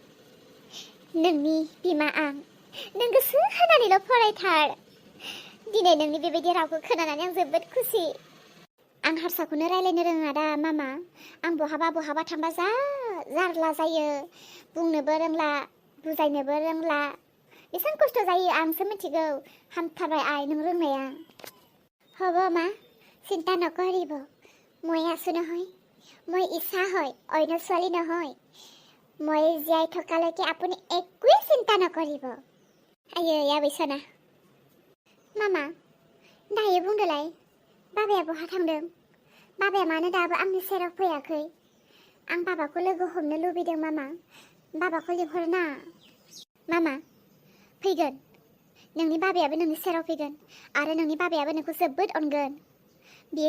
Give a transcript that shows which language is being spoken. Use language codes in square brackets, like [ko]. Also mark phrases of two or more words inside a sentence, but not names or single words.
[brx] नोंनि बिमा आं नों गोसो होनानैल' फरायथार दिनै नोंनि बेबायदि रावखौ खोनानानै आं जोबोद खुसि आं हारसाखौनो रायलायनो रोङा दा मामा आं बहाबा थांबा जा जारला जायो बुंनोबो रोंला बुजायनोबो रोंला बेसेबां खस्थ' जायो आंसो मिथिगौ हामथारबाय आइ नों रोंनाया [as] হ'ব মা চিন্তা নকৰিব [brx] মই আছো নহয় মই ইচ্ছা হয় অন্য ছোৱালী নহয় মই জীয়াই থকালৈকে আপুনি একোৱে চিন্তা নকৰিব आयै आबै सना मामा दायो बुंदोलाय बाबाया बहा थांदों बाबाया मानो दाबो आंनि सेराव फैयाखै आं बाबाखौ लोगो हमनो लुबैदों मामा बाबाखौ लिंहरना मामा फैगोन नोंनि बाबायाबो नोंनि सेराव फैगोन आरो नोंनि बाबायाबो नोंखौ जोबोद अनगोन बियो